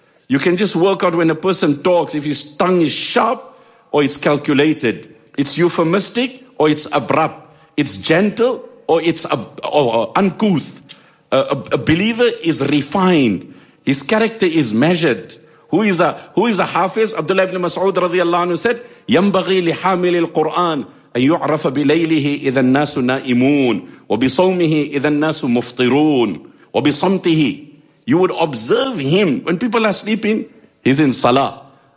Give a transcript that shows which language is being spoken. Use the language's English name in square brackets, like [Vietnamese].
[English] You can just work out when a person talks, if his tongue is sharp or it's calculated. It's euphemistic or it's abrupt. It's gentle or it's uncouth. A believer is refined. His character is measured. Who is a Hafiz? [Arabic] Abdullah ibn Mas'ud radiallahu anhu said, يَنْبَغِي لِحَامِلِ الْقُرْآنِ أَيُعْرَفَ بِلَيْلِهِ إِذَا النَّاسُ نَائِمُونَ وَبِصَوْمِهِ إِذَا النَّاسُ مُفْطِرُونَ وَبِصَمْتِهِ. [English] You would observe him when people are sleeping. He's in salah.